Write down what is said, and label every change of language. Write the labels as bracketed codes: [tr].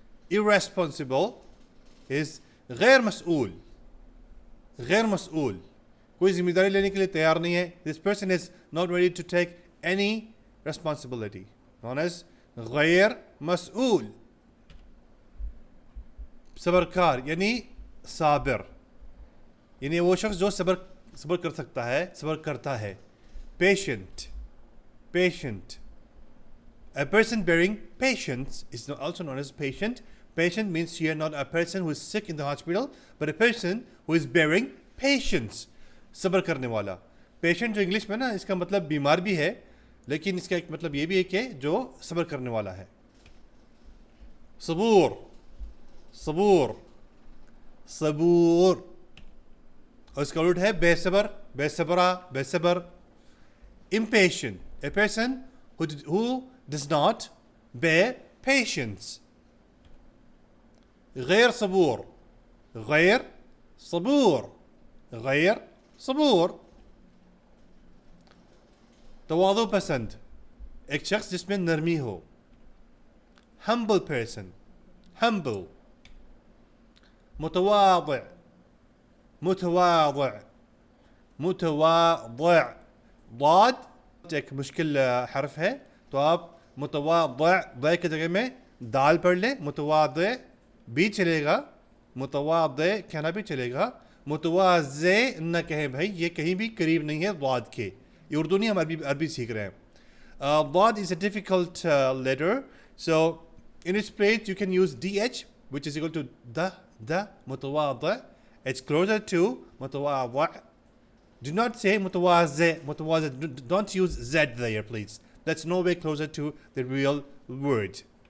[en] Irresponsible is गैर मसूल. [hi] गैर मसूल, कोई जिम्मेदारी लेने के लिए तैयार नहीं है. [en] This person is not ready to take any responsibility. Known as गैर मसूल. [hi] सब्रकार यानी साबिर, यानी वो शख्स जो सब्र कर सकता है, सब्र करता है. [en] Patient. Patient. A person bearing patience is also known as patient. Patient means here not a person who is sick in the hospital, but a person who is bearing patience. [hi] सब्र करने वाला. Patient जो English में ना इसका मतलब बीमार भी है, लेकिन इसका एक मतलब ये भी है कि जो सब्र करने वाला है. सबूर. सबूर. सबूर. और इसका उल्ट है बेसबर, बेसबरा, बेसबर. [en] Impatient. A person who does not bear patience. [ar] غير صبور. غير صبور. غير صبور. [hi] तवाज़ु पसंद, एक शख्स जिसमें नरमी हो. [en] Humble person. Humble. मुतवाज़िअ. मुतवाज़िअ. [ar] मुतवाज़िअ. [hi] ضاد एक मुश्किल हर्फ है, तो आप मुतवाज़िअ द की जगह में दाल पढ़ लें. मुतवाज़िअ भी चलेगा, मुतवाज़िअ कहना भी चलेगा. मुतवाज़िअ न कहें भाई, ये कहीं भी करीब नहीं है ज़ाद के. ये उर्दू नहीं, हम अरबी सीख रहे हैं. [en] ज़ाद is a difficult letter, so in its place you can use dh, which is equal to the मुतवाज़िअ. It's closer to متواضع. Do not say متواضع. Don't use Z there, please. That's no way closer to the real word.